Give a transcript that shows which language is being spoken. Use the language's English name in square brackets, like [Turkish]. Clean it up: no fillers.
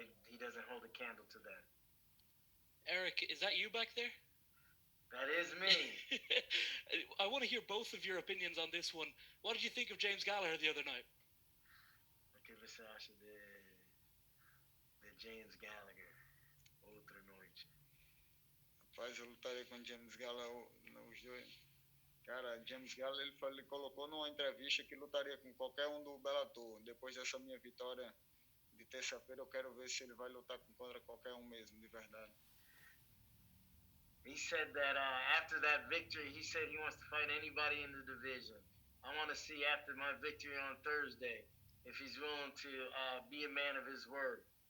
[English] He doesn't hold a candle to them. Eric, is that you back there? That is me. I want to hear both of your opinions on this one. What did you think of James Gallagher the other night? [Portuguese] O que você acha de James Gallagher outra noite? Rapaz, eu lutaria com James Gallagher nos dois. Cara, James Gallagher ele colocou numa entrevista que lutaria com qualquer um do Bellator. Depois dessa minha vitória de terça-feira, eu quero ver se ele vai lutar contra qualquer um mesmo, de verdade. [English] He said that after that victory, he said he wants to fight anybody in the division. I want to see after my victory on Thursday if he's willing to be a man of his word.